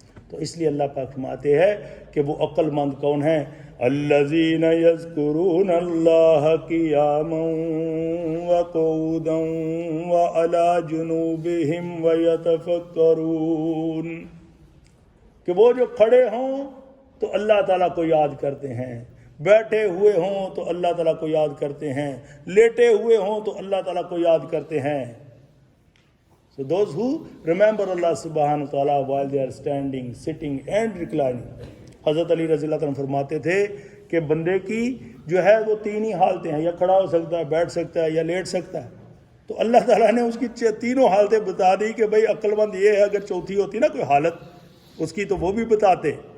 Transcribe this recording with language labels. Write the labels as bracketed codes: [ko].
[ur] تو اس لیے اللہ پاک فرماتے ہیں کہ وہ عقل مند کون ہیں؟ [ar] الذین یذکرون اللہ قیاما وقعودا وعلی جنوبہم ویتفکرون، [ur] کہ وہ جو کھڑے ہوں تو اللہ تعالیٰ کو یاد کرتے ہیں، بیٹھے ہوئے ہوں تو اللہ تعالیٰ کو یاد کرتے ہیں، لیٹے ہوئے ہوں تو اللہ تعالیٰ کو یاد کرتے ہیں. [en] So those who remember Allah subhanahu wa ta'ala while they are standing, sitting and reclining. [ur] حضرت علی رضی اللہ عنہ فرماتے تھے کہ بندے کی جو ہے وہ تین ہی حالتیں ہیں، یا کھڑا ہو سکتا ہے، بیٹھ سکتا ہے، یا لیٹ سکتا ہے. تو اللہ تعالیٰ نے اس کی تینوں حالتیں بتا دی کہ بھائی عقل مند یہ ہے، اگر چوتھی ہوتی نا کوئی حالت اس کی تو وہ بھی بتاتے.